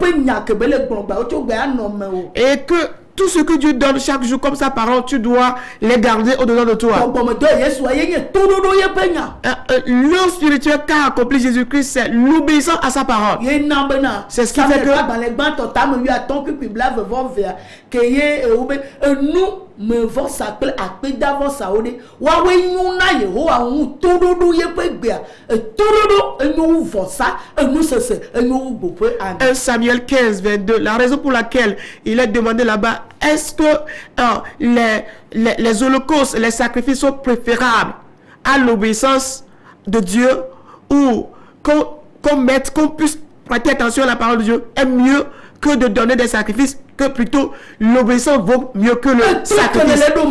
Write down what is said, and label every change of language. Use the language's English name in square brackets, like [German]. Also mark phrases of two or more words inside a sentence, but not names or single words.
[French] Et que tout ce que Dieu donne chaque jour comme sa parole, tu dois les garder au-dedans de toi. L'œuvre spirituelle qu'a accompli Jésus-Christ, c'est l'obéissance à sa parole. C'est ce qui fait que [Ewe] me vɔ sa kple akpedavɔ sawo ɖe woawoe nyo na yehowa ŋu toɖoɖo yeƒe gbea toɖoɖo enyo wu vɔsa enusese enyo wu gboƒe ami. [French] 1 Samuel 15, 22. La raison pour laquelle il est demandé là-bas, est-ce que les holocaustes, les sacrifices sont préférables à l'obéissance de Dieu, ou qu'on puisse prêter attention à la parole de Dieu est mieux que de donner des sacrifices, que plutôt l'obéissance vaut mieux que le sacrifice.